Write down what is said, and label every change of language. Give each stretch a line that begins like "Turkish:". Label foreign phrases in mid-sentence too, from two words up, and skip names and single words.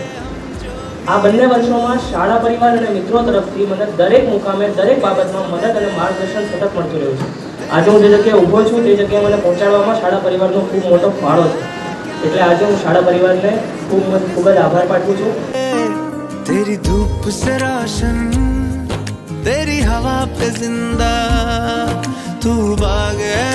Gujarati: આ બંને વર્ષોમાં શાળા પરિવાર અને મિત્રો તરફથી મને દરેક મુકામે દરેક બાબતમાં મદદ અને માર્ગદર્શન સતત મળતું રહ્યું છે। આજે હું જે જગ્યાએ ઊભો છું તે જગ્યાએ મને પહોંચાડવામાં શાળા પરિવારનો ખૂબ મોટો ફાળો છે, એટલે આજે હું શાળા પરિવારને ખૂબ જ આભાર પાઠવું છું।
Hindi: तेरी धूप से रोशन, तेरी हवा पे जिंदा, तू बाग